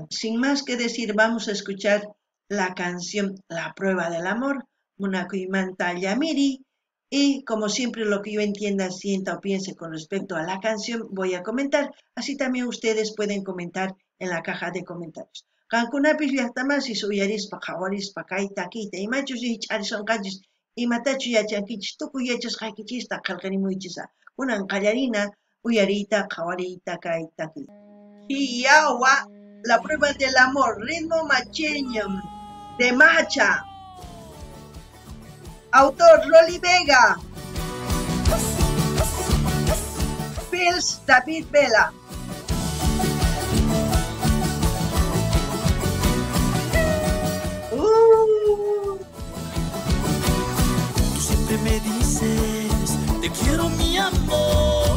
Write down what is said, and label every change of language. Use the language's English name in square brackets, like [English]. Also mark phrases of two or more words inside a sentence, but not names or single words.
[Spanish] Sin más que decir, vamos a escuchar la canción La prueba del amor, Munakuymanta Yamiri, y como siempre lo que yo entienda, sienta o piense con respecto a la canción voy a comentar. Así también ustedes pueden comentar en la caja de comentarios. [Quechua] Qankunapis llaqtamasis uyarispa qhawarispa kay takiyta imachus ch'arisonqanchis imatachu yachankichis tukuy yachasqaykichista qillqarimuychisa kunan qallarina uyarita qhawarita kay takiy. [Spanish] Hiyawa, La prueba del amor, ritmo macheño de Macha. Autor Rolly Vega. Fils David Vela. Tú siempre me dices, te quiero mi amor.